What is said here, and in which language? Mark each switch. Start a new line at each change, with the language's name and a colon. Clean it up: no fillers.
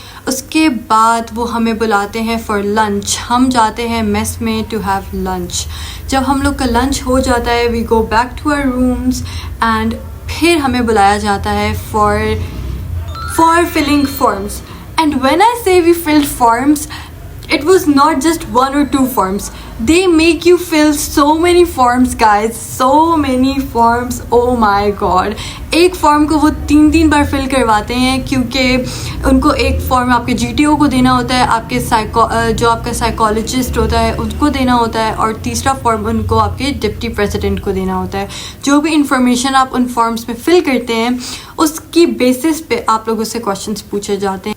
Hindi: उसके बाद वो हमें बुलाते हैं फॉर लंच. हम जाते हैं मेस में
English: To have lunch.
Hindi: जब हम लोग का लंच हो जाता है
English: we go back to our rooms and
Hindi: फिर हमें बुलाया जाता है
English: For filling forms. And when I say we filled forms, it was not just 1 or 2 forms. They make you fill so many forms guys, so many forms. Oh my god.
Hindi: एक form को वो 3 बार fill करवाते हैं क्योंकि उनको एक form आपके GTO को देना होता है, आपके जो आपका साइकोलॉजिस्ट होता है उसको देना होता है और तीसरा फॉर्म उनको आपके डिप्टी प्रेसिडेंट को देना होता है. जो भी इंफॉर्मेशन आप उन फॉर्म्स में फिल करते हैं उसकी बेसिस पे आप लोगों से क्वेश्चंस पूछे जाते हैं.